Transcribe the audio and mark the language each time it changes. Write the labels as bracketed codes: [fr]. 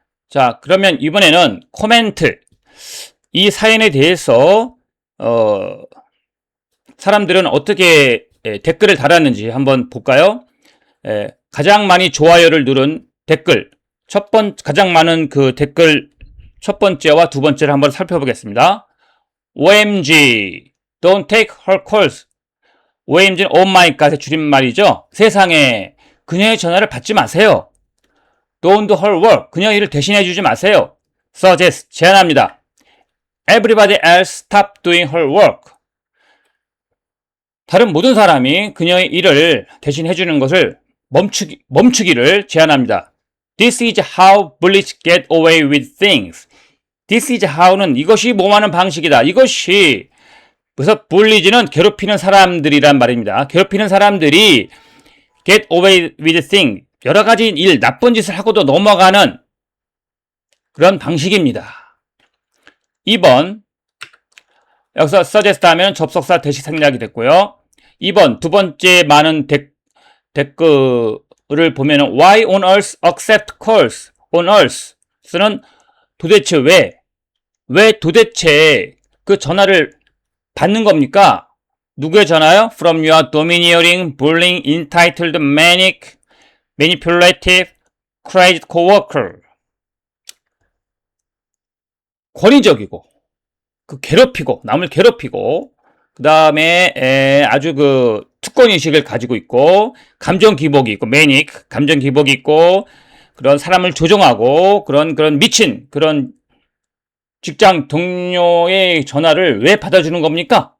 [ko] 자, 그러면 이번에는 코멘트. 이 사연에 대해서 사람들은 어떻게 댓글을 달았는지 한번 볼까요? 가장 많이 좋아요를 누른 댓글, 가장 많은 그 댓글 첫 번째와 두 번째를 한번 살펴보겠습니다. [en] OMG, don't take her calls. [ko] OMG는 Oh my God의 줄임말이죠. 세상에, 그녀의 전화를 받지 마세요. [en] Don't do her work. [ko] 그녀의 일을 대신해 주지 마세요. Suggest, 제안합니다. [en] Everybody else stop doing her work. [ko] 다른 모든 사람이 그녀의 일을 대신해 주는 것을 멈추기를 제안합니다. [en] This is how bullies get away with things. This is how [ko] 는 이것이 뭐하는 방식이다. 그래서 bullies는 괴롭히는 사람들이란 말입니다. 괴롭히는 사람들이 [en] get away with things. [ko] 여러 가지 나쁜 짓을 하고도 넘어가는 그런 방식입니다. 2번. 여기서 suggest 하면 접속사 대시 생략이 됐고요. 2번, 두 번째 많은 댓글을 보면 [en] Why on earth accept calls? [ko] On earth는 도대체 왜 도대체 그 전화를 받는 겁니까? 누구의 전화요? [en] From your domineering, bullying, entitled, manic, manipulative, crazy coworker. [ko] 권위적이고, 남을 괴롭히고, 그 다음에 아주 특권의식을 가지고 있고, 감정 기복이 있고, 매닉, 감정 기복이 있고, 그런 사람을 조종하고, 그런 미친, 그런 직장 동료의 전화를 왜 받아주는 겁니까?